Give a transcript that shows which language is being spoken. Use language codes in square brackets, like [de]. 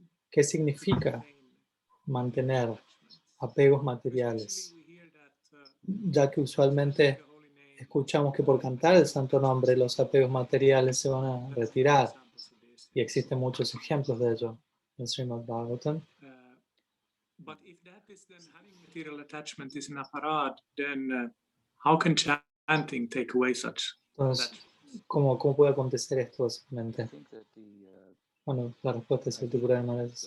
[es] ¿Qué significa mantener apegos materiales? Ya que usualmente escuchamos que por cantar el santo nombre los apegos materiales se van a retirar. Y existen muchos ejemplos de ello en Srimad Bhagavatam. [en] But if that is then having material attachment is an aparad, then how can chanting take away such? [es] Entonces, ¿cómo puede acontecer esto básicamente? Bueno, la respuesta es el Tripurana.